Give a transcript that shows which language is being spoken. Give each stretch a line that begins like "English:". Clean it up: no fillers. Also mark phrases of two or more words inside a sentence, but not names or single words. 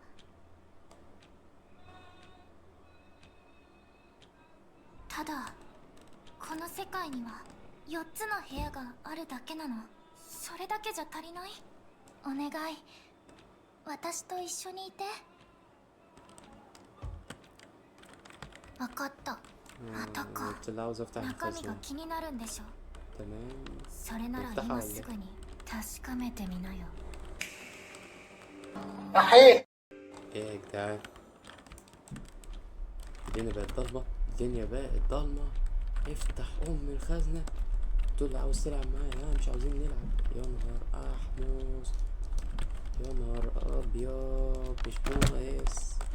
Japanese: ただこの世界には4つの部屋があるだけなの。それだけじゃ足りない？お願い、私と一緒にいて。わかった。またか。
Arabic: قلت له عاوز افتح
Japanese: 中身が
Arabic: الخزنة
Japanese: 気になるんでしょ。
Arabic: تمام
Japanese: それなら今すぐに確かめてみなよ。
Arabic: ايه يا جدعان الدنيا بقت ضلمة الدنيا بقت ضلمة افتح الخزنة تقول له عاوز تلعب معايا لا مش عاوزين نلعب يا نهار احمص يا نهار ابيض مش ناقص